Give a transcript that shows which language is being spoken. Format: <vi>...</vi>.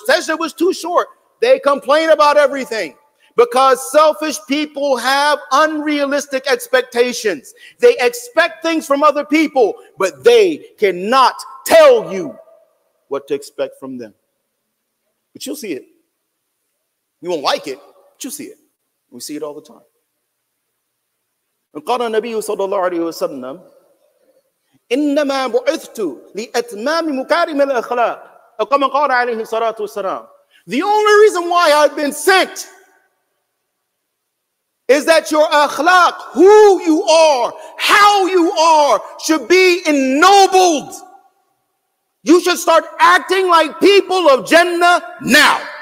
<en>Sajda was too short. They complain about everything because selfish people have unrealistic expectations. They expect things from other people, but they cannot tell you what to expect from them. But you'll see it. You won't like it, but you'll see it. We see it all the time.</en> <ar>قال النبي صلى الله عليه وسلم إنما بعثت لأتمام مكارم الأخلاق أو كما قال عليه الصلاة والسلام.</ar> <en>The only reason why I've been sent is that your akhlaq, who you are, how you are, should be ennobled. You should start acting like people of Jannah now.</en>